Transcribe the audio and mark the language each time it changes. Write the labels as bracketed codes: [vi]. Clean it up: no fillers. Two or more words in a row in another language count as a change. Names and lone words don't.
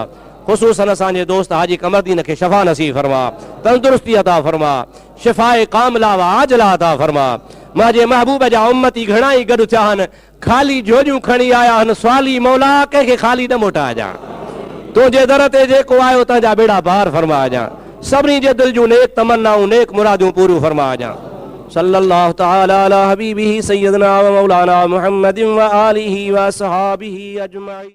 [sd] ख़ुसूसन असांजे दोस्त हाजी कमरदीन खे शफ़ा नसीब फरमा, तंदुरुस्ती अता फरमा, शिफ़ाए कामिला व आजिला अता फरमा। मुंहिंजे महबूब जा उम्मती घणा ई गॾु थिया आहिनि, ख़ाली झोलियूं खणी आया आहिनि, सवाली मौला कंहिंखे ख़ाली न मोटाइजां, तुंहिंजे दर ते जेको आयो तुंहिंजा बेड़ा पार फरमाइजां, सभिनी जे दिलि जूं नेक तमन्नाऊं नेक मुरादियूं पूरियूं फरमाइजां। [ar] صلى الله تعالى على حبيبه سيدنا ومولانا محمد وآله وأصحابه أجمعين.